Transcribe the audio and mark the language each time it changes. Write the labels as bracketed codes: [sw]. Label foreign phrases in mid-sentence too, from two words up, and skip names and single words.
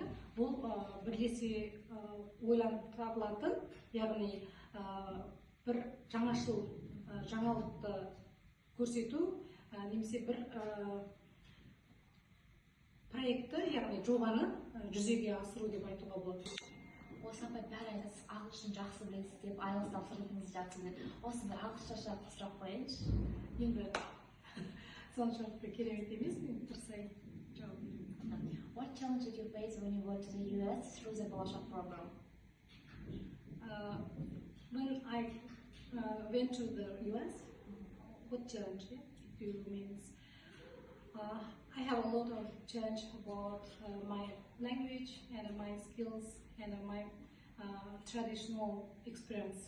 [kk] Бұл бірлесе ойланып табылатын, яғни бір жаңашыл жаңалықты көрсету, немесе бір проектті, яғни жобаны жүзеге асыру деп айтуға болады. Осы апай бәрі айтады, сіз ағылшын жақсы білесіз деп, IELTS тапсырғаныңызды жақсы біледі. Осы бір ағылшынша сұрақ қояйыншы. Енді соншалықты керемет емес, мен тырысайын жауап беремін. [en] What challenge did you face when you went to the US through the Болашақ program? When I went to the US, what challenge do you mean? I have a lot of challenge about my language and my skills and my traditional experience.